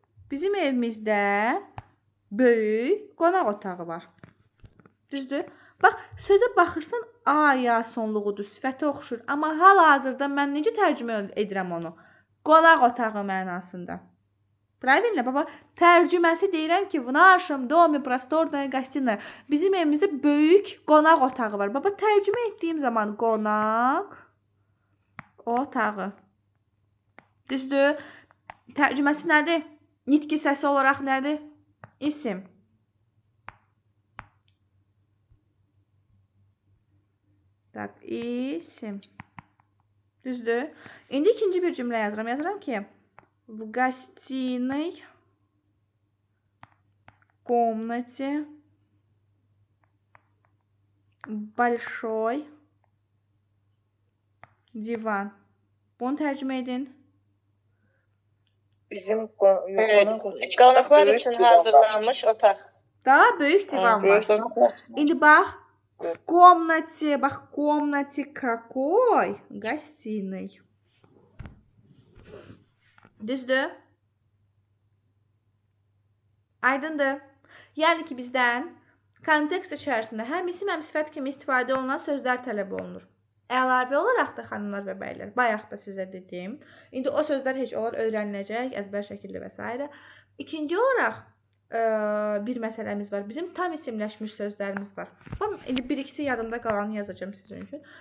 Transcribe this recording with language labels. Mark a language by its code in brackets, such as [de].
[az] Bizim evimizdə böyük qonaq otağı var. Düzdür? Bax, sözə baxırsan, a ya sonluğudur, sifətə oxşur. Amma hal-hazırda mən necə tərcümə edirəm onu? Qonaq otağı mənasında. [ru] Правильно, baba? [az] Tərcüməsi deyirəm ki, [ru] в нашем доме просторная гостиная. [az] Bizim evimizdə böyük qonaq otağı var. Baba, tərcümə etdiyim zaman qonaq otağı. Düzdür? Tərcüməsi nədir? Nitqi səsi olaraq nədir? İsim. Tak, isim. Düzdür? İndi ikinci bir cümlə yazıram. Yazıram ki, [ru] в гостиной комнате большой divan. [az] Bunu tərcümə edin. Bizim Qonaqlar üçün hazırlanmış otaq. Daha böyük divan var. İndi bax, [ru] в комнате, [az] bax, [ru] комнате какой? Гостиной. [az] Düzdür? Aydındır. Yəni ki, bizdən kontekst içərisində həm isim, həm sifət kimi istifadə olunan sözlər tələb olunur. Əlavə olaraq da xanımlar və bəylər, bayaq da sizə dedim. İndi o sözlər heç olar öyrəniləcək, əzbər şəkildə və s. İkinci olaraq bir məsələmiz var. Bizim tam isimləşmiş sözlərimiz var. İndi bir-ikisi yadımda qalanı yazacağım sizin üçün.